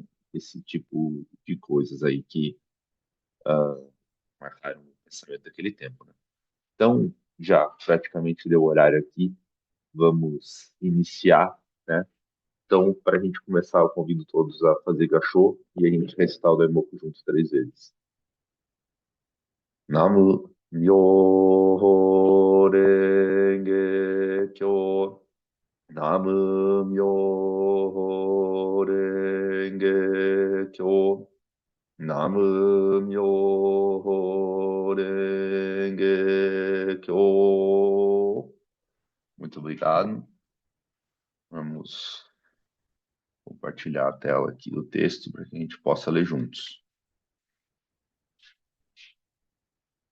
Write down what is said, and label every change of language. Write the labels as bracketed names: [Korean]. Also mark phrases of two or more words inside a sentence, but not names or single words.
[Portuguese] Esse tipo de coisas aí que marcaram o pensamento daquele tempo, né? Então, já praticamente deu o horário aqui, vamos iniciar, né? Então, para a gente começar, eu convido todos a fazer gachô e a gente recitar o Daimoku juntos 3 vezes. [Japanese] 南無妙法蓮華経. 南無妙法蓮華経. 南無妙法蓮華経. [Portuguese] Muito obrigado. Vamos compartilhar a tela aqui do texto para que a gente possa ler juntos.